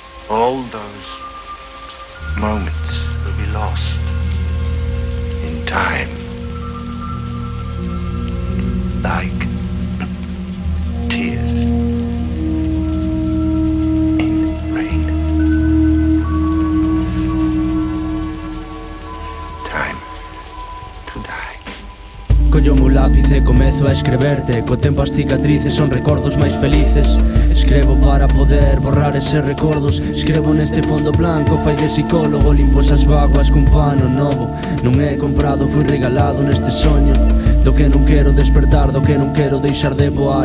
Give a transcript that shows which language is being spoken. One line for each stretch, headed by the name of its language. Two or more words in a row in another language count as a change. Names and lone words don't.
English: All those moments will be lost in time, like tears in rain. Time to die.
Galician: Collome o lápiz e comezo a escreverte. Co tempo as cicatrices son recordos máis felices. Escrevo para poder borrar eses recordos. Escrevo neste fondo blanco, fai de psicólogo. Limpo esas vaguas cun pano novo. Non é comprado, fui regalado neste soño do que non quero despertar, do que non quero deixar de voar.